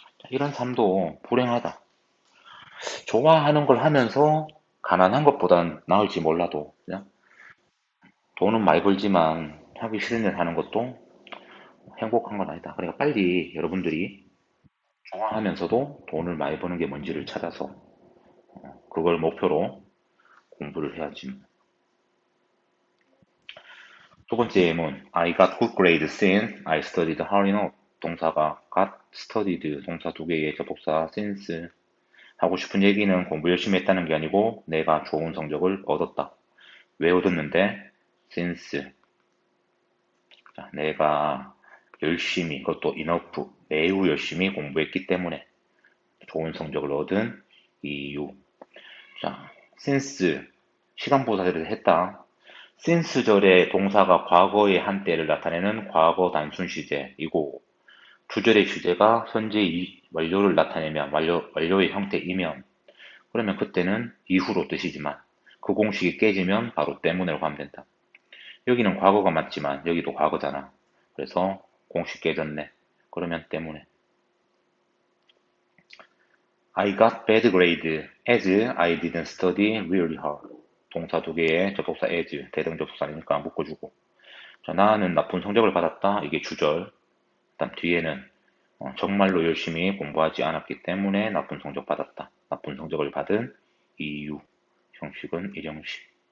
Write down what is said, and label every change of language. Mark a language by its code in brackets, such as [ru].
[ko] 이런 삶도 불행하다. 좋아하는 걸 하면서 가난한 것보단 나을지 몰라도 그냥 돈은 많이 벌지만 하기 싫은 일 하는 것도 행복한 건 아니다. 그러니까 빨리 여러분들이 좋아하면서도 돈을 많이 버는 게 뭔지를 찾아서 그걸 목표로 공부를 해야지. 두 번째 예문 [en] I got good grades since I studied hard enough. [ko] 동사가 got, studied, 동사 두 개의 접속사 since. 하고 싶은 얘기는 공부 열심히 했다는 게 아니고 내가 좋은 성적을 얻었다. 왜 얻었는데? since. 자, 내가 열심히, 그것도 enough, 매우 열심히 공부했기 때문에 좋은 성적을 얻은 이유. 자, since, 시간보사를 했다. since절의 동사가 과거의 한때를 나타내는 과거 단순 시제이고, 주절의 시제가 현재 완료를 나타내면, 완료의 형태이면, 그러면 그때는 이후로 뜻이지만, 그 공식이 깨지면 바로 때문에라고 하면 된다. 여기는 과거가 맞지만, 여기도 과거잖아. 그래서 공식 깨졌네. 그러면 때문에. [en] I got bad grade as I didn't study really hard. [ko] 동사 두 개의 접속사 as, 대등 접속사니까 묶어주고. 자, 나는 나쁜 성적을 받았다. 이게 주절. 그다음 뒤에는 정말로 열심히 공부하지 않았기 때문에 나쁜 성적 받았다. 나쁜 성적을 받은 이유. 형식은 일형식.